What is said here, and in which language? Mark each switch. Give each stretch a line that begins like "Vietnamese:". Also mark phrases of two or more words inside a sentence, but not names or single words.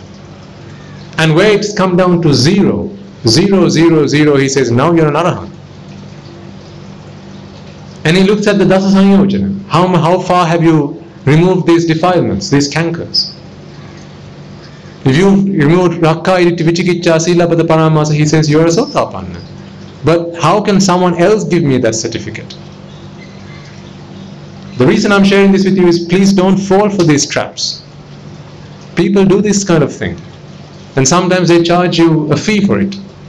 English: And where it's come down to 0, 0, 0, 0, he says, now you're an arahant. And he looks at the
Pali: Dasa Sanyojana.
English: How far have you removed these defilements, these cankers? If you remove
Pali: rakka, iditi, vichikicca, sila, pada, paramasa,
English: he says you're a sotapanna. But how can someone else give me that certificate? The reason I'm sharing this with you is please don't fall for these traps. People do this kind of thing. And sometimes they charge you a fee for it.